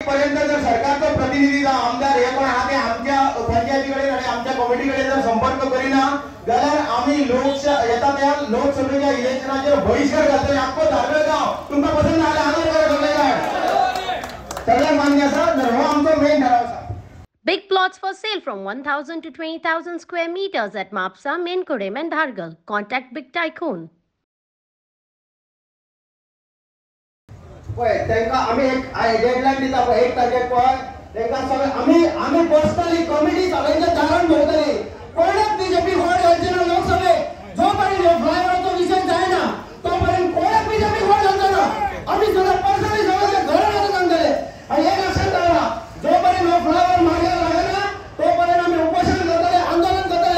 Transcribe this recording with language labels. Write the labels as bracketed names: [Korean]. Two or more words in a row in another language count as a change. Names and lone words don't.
[Konkani] पर्यंत जर सरकारचा प्रतिनिधी आमदार हे पण आमच्या पंचायतीकडे आणि आमच्या कमिटीकडे जर संपर्क करीना जाल्यार आम्ही येता लोकसभेच्या इलेक्शनाचेर बहिष्कार घालतले. आख्खो धारवेळगाव तुमकां पसंत आले आंदोलन सगळ्यांक मान्य आसा. तर हो आमचो मेन ठराव आसा. [English] Big plots for sale from 1,000 to 20,000 square meters at Mapsa, Menkodem and Dhargal. Contact Big Tycoon. [Konkani] त्यांना आम्ही एक डेडलाईन दिता पळय 1 तारखेक पळय त्यांना सगळे आम्ही [English] personally committee [Konkani] सगळ्यांचे दारण भोवतली. कोणाक बीजेपी वोट घालचे ना लोकसभेत जोपर्यंत फ्लायओव्हरचो विषय जायना तोपर्यंत कोणाक बीजेपी वोट घालचे ना. आम्ही सगळे पर्सनली सगळे घरात सांगतले आणि एक लक्षात ठेवा जोपर्यंत फ्लायओव्हर मार्गार लागना तोपर्यंत आम्ही उपोषण करतले आंदोलन करतले.